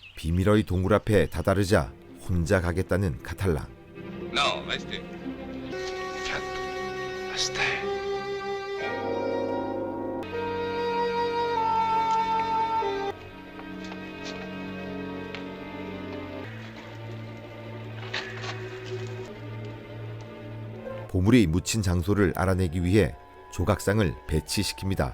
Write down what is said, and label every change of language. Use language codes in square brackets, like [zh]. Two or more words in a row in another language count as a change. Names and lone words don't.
[ko] 비밀의 동굴 앞에 다다르자 혼자 가겠다는 카탈랑. [fr] Non, restez. Restez. [ko] 보물이 묻힌 장소를 알아내기 위해 조각상을 배치시킵니다.